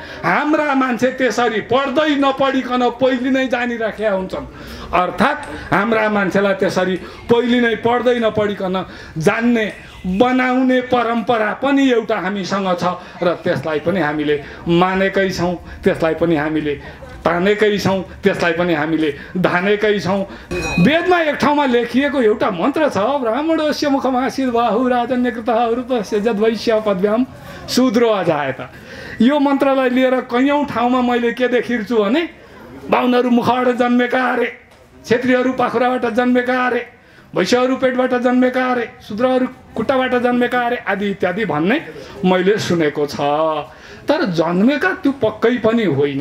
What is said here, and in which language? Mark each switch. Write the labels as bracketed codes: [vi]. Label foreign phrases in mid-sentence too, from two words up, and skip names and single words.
[ne] हाम्रा मान्छे त्यसरी पढ्दै नपढिकन पहिले नै जानिराखेका हुन्छन्, अर्थात् हाम्रा मान्छेलाई त्यसरी पहिले नै पढ्दै नपढिकन जान्ने बनाउने परम्परा पनि एउटा हामीसँग छ र त्यसलाई पनि हामीले मानेकै छौँ, त्यसलाई पनि हामीले तानेकै छौँ, त्यसलाई पनि हामीले धानेकै छौँ। वेदमा एक ठाउँमा लेखिएको एउटा मन्त्र छ, [sa] ब्राह्मणोस्य मुखमासीत् बाहु राजन्यकृतः रूपस्य यद्वैश्य पद्भ्याम शूद्रो अजायत। [ne] यो मन्त्रलाई लिएर कैयौँ ठाउँमा मैले के देखिर्छु भने, बाहुनहरू मुखबाट जन्मेका अरे, क्षेत्रीहरू पाखुराबाट जन्मेका अरे, वैश्यहरू पेटबाट जन्मेका अरे, शूद्रहरू खुट्टाबाट जन्मेका अरे आदि इत्यादि भन्ने मैले सुनेको छ। तर जन्मेका त्यो पक्कै पनि होइन।